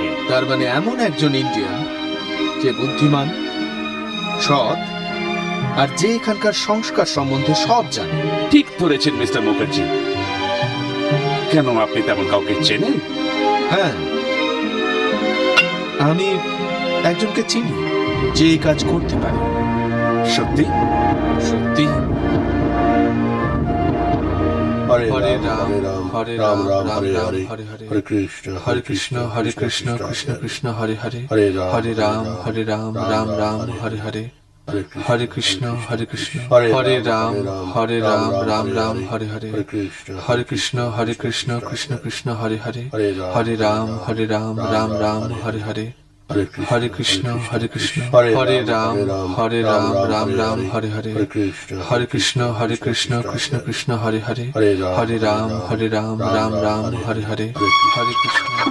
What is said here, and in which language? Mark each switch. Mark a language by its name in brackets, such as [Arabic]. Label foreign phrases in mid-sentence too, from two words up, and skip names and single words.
[Bangla] তার মানে এমন একজন ইন্ডিয়ান যে বুদ্ধিমান, সৎ, আর যে এখানকার সংস্কার সম্বন্ধে সব জানে। ঠিক ধরেছেন মিস্টার মুখার্জি। কেন, আপনি তেমন কাউকে চেনেন? হ্যাঁ, আমি একজনকে চিনি যে এই কাজ করতে পারে। সত্যি? সত্যি। [Sanskrit] হরে হরে রাম হরে রাম রাম হরে হরে হরে কৃষ্ণ হরে কৃষ্ণ কৃষ্ণ কৃষ্ণ হরে হরে হরে রাম রাম রাম হরে হরে হরে কৃষ্ণ হরে রাম রাম রাম হরে হরে হরে কৃষ্ণ কৃষ্ণ কৃষ্ণ হরে হরে হরে রাম রাম রাম হরে হরে হরে কৃষ্ণ হরে রাম রাম রাম হরে হরে হরে কৃষ্ণ কৃষ্ণ কৃষ্ণ হরে হরে হরে রাম রাম রাম হরে হরে হরে কৃষ্ণ।